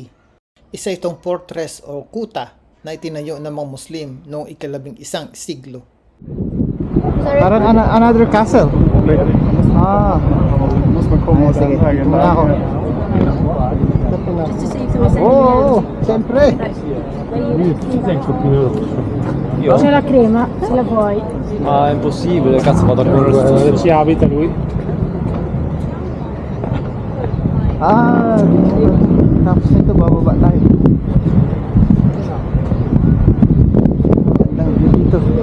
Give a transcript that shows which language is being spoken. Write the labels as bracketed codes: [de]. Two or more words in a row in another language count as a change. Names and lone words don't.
[tl] Isa itong fortress o kuta na itinayo ng mga Muslim noong ika-11 siglo. Parang [en] another castle. [tl] Ah. Ay, sige. Tumula ako. Oo, siyempre. [it] C'è la crema, se la vuoi. Ma è impossibile, cazzo vado a correre Ci abita lui. [tl] Ah, tapos nito bababa tayo. Gandang view dito.